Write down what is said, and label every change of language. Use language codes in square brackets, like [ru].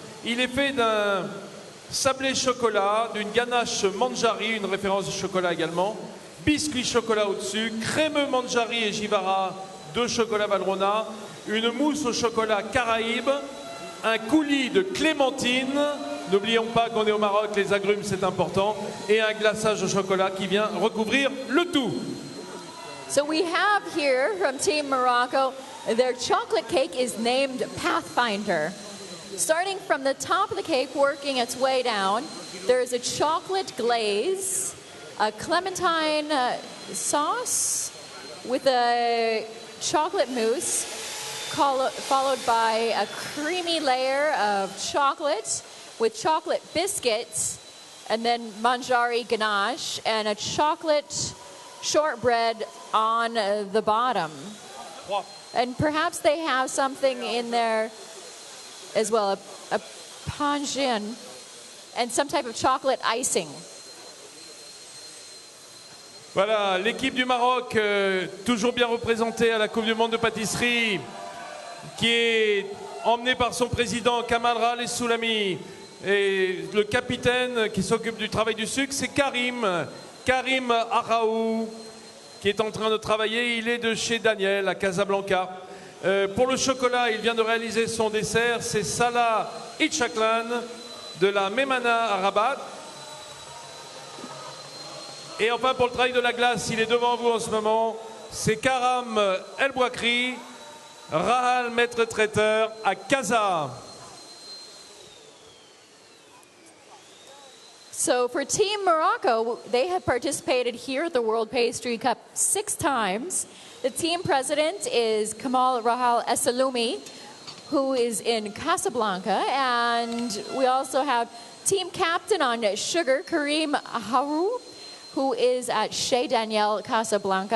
[fr] Il est fait d'un sablé chocolat, d'une ganache manjari, une référence du chocolat également, biscuit chocolat au-dessus, crémeux manjari et jivara de chocolat Valrhona, une mousse au chocolat Caraïbe, un coulis de clémentine, n'oublions pas qu'on est au Maroc, les agrumes c'est important, et un glaçage au chocolat qui vient recouvrir le tout. [en] So we have here from Team Morocco, their chocolate cake is named Pathfinder. Starting from the top of the cake, working its way down, there is a chocolate glaze, a clementine sauce with a chocolate mousse, followed by a creamy layer of chocolate with chocolate biscuits, and then manjari ganache, and a chocolate shortbread on the bottom. And perhaps they have something in there as well, a panjin, and some type of chocolate icing. [fr] Voilà, l'équipe du Maroc, toujours bien représentée à la Coupe du Monde de pâtisserie, qui est emmenée par son président Kamal Raleigh Soulami. Et le capitaine qui s'occupe du travail du sucre, c'est Karim Araou, qui est en train de travailler. Il est de chez Daniel à Casablanca. Pour le chocolat, il vient de réaliser son dessert. C'est Salah Itchaklan de la Memana à Rabat. Et enfin, pour le travail de la glace, il est devant vous en ce moment. C'est Karam El Bouakri, Rahal maître traiteur à Casa. [en] So for Team Morocco, they have participated here at the World Pastry Cup 6 times. The team president is Kamal Rahal Esaloumi, who is in Casablanca. And we also have team captain on sugar, Karim Harou, who is at Chez Daniel Casablanca.